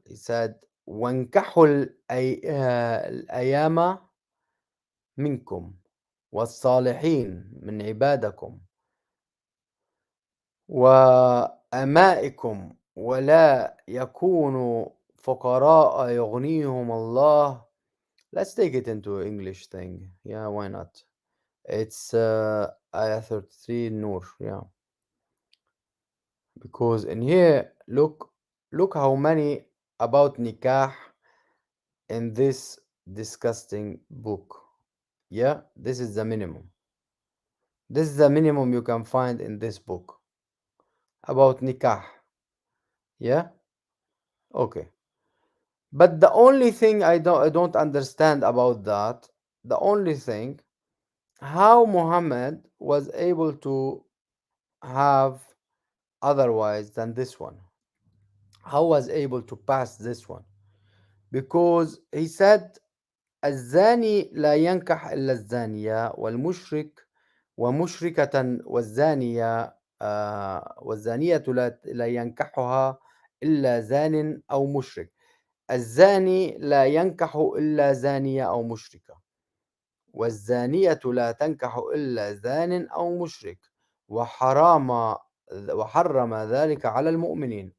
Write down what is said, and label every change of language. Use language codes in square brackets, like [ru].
[ar] He said, وانكحوا الأيام منكم والصالحين من عبادكم وأمائكم ولا يكونوا فقراء يغنيهم الله. [en] Let's take it into English thing. Yeah, why not? It's ayah 33 Nur. Yeah, because in here, look how many about nikah in this disgusting book. Yeah, this is the minimum. This is the minimum you can find in this book about nikah. Yeah, okay. But the only thing I don't understand about that, the only thing, how Muhammad was able to have otherwise than this one. How was able to pass this one? Because he said [ar] الزاني لا ينكح إلا الزانية والمشرك ومشركة والزانية والزانية لا ينكحها إلا زان أو مشرك. الزاني لا ينكح إلا زانية أو مشركة والزانية لا تنكح إلا زان أو مشرك وحرم ذلك على المؤمنين.